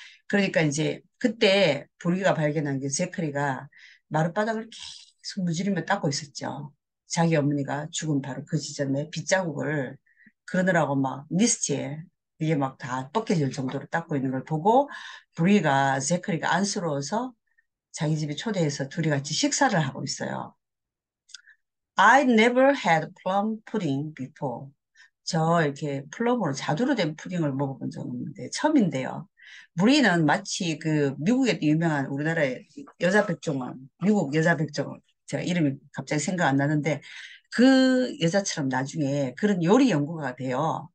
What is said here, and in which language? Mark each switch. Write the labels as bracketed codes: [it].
[ko] 그러니까 이제 그때 불기가 발견한 게 제크리가 마룻바닥을 계속 무지르며 닦고 있었죠. 자기 어머니가 죽은 바로 그 지점에 빗자국을 그러느라고 막 미스티에 이게 막 다 벗겨질 정도로 닦고 있는 걸 보고 브리가 제크리가 안쓰러워서 자기 집에 초대해서 둘이 같이 식사를 하고 있어요. [en] I never had plum pudding before. [ko] 저 이렇게 플럼으로 자두로 된 푸딩을 먹어본 적은 없는데 처음인데요. 브리는 마치 그 미국에 유명한 우리나라의 여자 백종원, 미국 여자 백종원, 제가 이름이 갑자기 생각 안 나는데 그 여자처럼 나중에 그런 요리 연구가가 돼요.